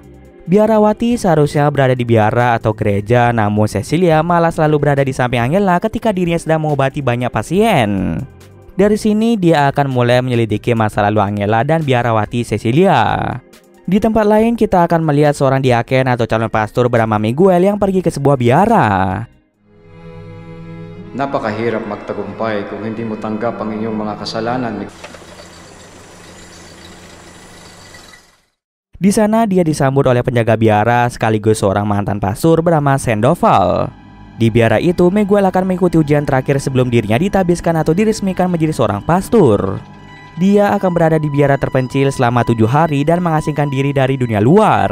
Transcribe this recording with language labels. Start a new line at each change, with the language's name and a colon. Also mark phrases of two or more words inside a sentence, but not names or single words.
Indonesian: Biarawati seharusnya berada di biara atau gereja, namun Cecilia malah selalu berada di samping Angela ketika dirinya sedang mengobati banyak pasien. Dari sini dia akan mulai menyelidiki masa lalu Angela dan biarawati Cecilia. Di tempat lain kita akan melihat seorang diaken atau calon pastor bernama Miguel yang pergi ke sebuah biara.
Filipino: Napakahirap magtagumpay kung hindi mo tanggap ang inyong mga kasalanan.
Indonesian: Di sana dia disambut oleh penjaga biara sekaligus seorang mantan pastor bernama Sandoval. Di biara itu, Miguel akan mengikuti ujian terakhir sebelum dirinya ditabiskan atau diresmikan menjadi seorang pastor. Dia akan berada di biara terpencil selama 7 hari dan mengasingkan diri dari dunia luar.